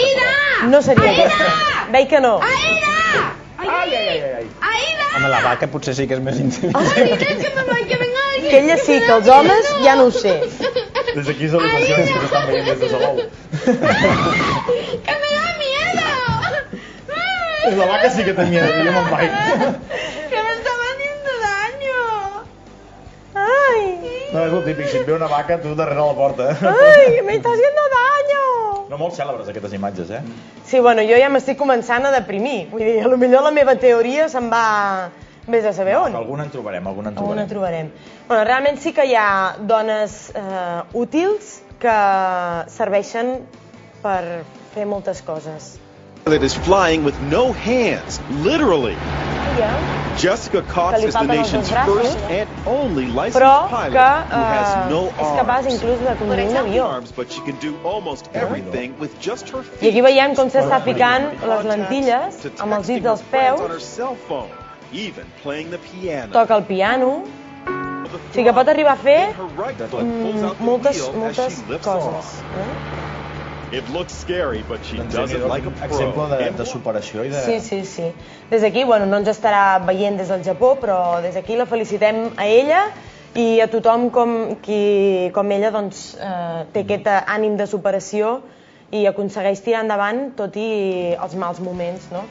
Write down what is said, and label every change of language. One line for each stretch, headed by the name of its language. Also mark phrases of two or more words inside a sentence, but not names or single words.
Catalan: Aida! No seria aquesta. Veig que no. Aida! Ai. Home, la vaca potser sí que és més intel·ligent. Que ella sí, que els homes ja no ho sé. Des d'aquí salutacions que s'estan veient des de Salou.
Spanish: Que me da miedo!
Catalan: La vaca sí que té miedo, jo me'n vaig.
Spanish: Que me está haciendo daño!
Catalan: Ai! No, és el típic, si et ve una vaca, tu darrere la porta. Ai,
Spanish: me está haciendo daño!
Catalan: No molt cèlebres aquestes imatges, Sí, bueno, jo ja m'estic començant a deprimir. Vull dir, potser la meva teoria se'n va vés a saber on. Alguna en trobarem, alguna Alguna trobarem. Bueno, realment sí que hi ha dones útils que serveixen per fer moltes coses.
English: That is flying with no hands, literally. Jessica Cox is the nation's first and only licensed pilot who has no arms. But she can do almost everything with just her feet.
Catalan: I aquí veiem com s'està ficant les lentilles amb els dits dels peus.
English: Even playing the piano.
Catalan: Toca el piano. O sigui que pot arribar a fer moltes coses.
English: It looks scary, but she does it like a pro.
Catalan: Exemple de superació i de... Sí. Des d'aquí, bueno, no ens estarà veient des del Japó, però des d'aquí la felicitem a ella i a tothom com ella té aquest ànim de superació i aconsegueix tirar endavant tot i els mals moments, no?